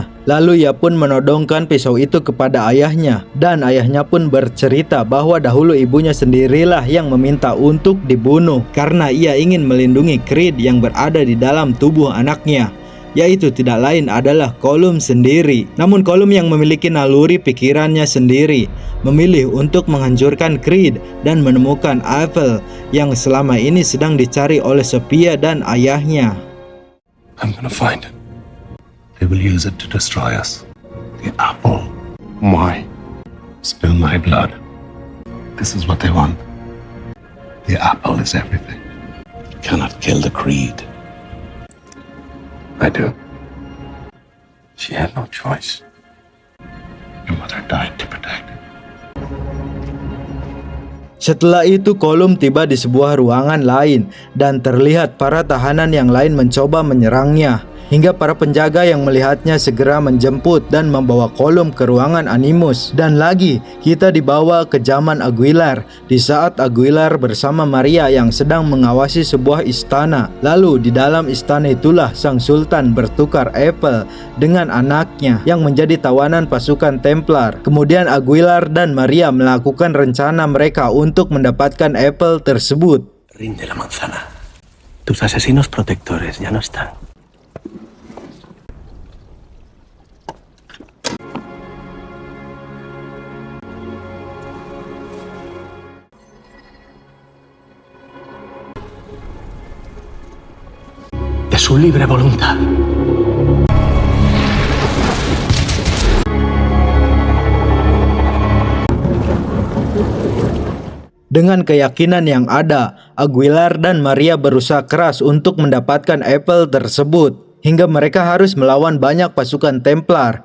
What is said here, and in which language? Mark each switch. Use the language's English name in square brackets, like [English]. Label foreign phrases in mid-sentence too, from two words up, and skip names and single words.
[Indonesian] Lalu ia pun menodongkan pisau itu kepada ayahnya, dan ayahnya pun bercerita bahwa dahulu ibunya sendirilah yang meminta untuk dibunuh karena ia ingin melindungi Creed yang berada di dalam tubuh anaknya, yaitu tidak lain adalah Gollum sendiri. Namun Gollum yang memiliki naluri pikirannya sendiri memilih untuk menghancurkan Creed dan menemukan apel yang selama ini sedang dicari oleh Sophia dan ayahnya. [English] I'm gonna find it. They will use it to destroy us. The apple. Why? Spill my blood. This is what they want. The apple is everything. You cannot kill the Creed. I do. She had no choice. Your mother died to protect it. [Indonesian] Setelah itu Gollum tiba di sebuah ruangan lain dan terlihat para tahanan yang lain mencoba menyerangnya, hingga para penjaga yang melihatnya segera menjemput dan membawa Gollum ke ruangan Animus. Dan lagi kita dibawa ke zaman Aguilar, di saat Aguilar bersama Maria yang sedang mengawasi sebuah istana. Lalu di dalam istana itulah sang sultan bertukar apel dengan anaknya yang menjadi tawanan pasukan Templar. Kemudian Aguilar dan Maria melakukan rencana mereka untuk mendapatkan apel tersebut. [Spanish] Rinde la manzana. Tus asesinos protectores ya no están. De su libre voluntad. [Indonesian] Dengan keyakinan yang ada, Aguilar dan Maria berusaha keras untuk mendapatkan apel tersebut, hingga mereka harus melawan banyak pasukan Templar.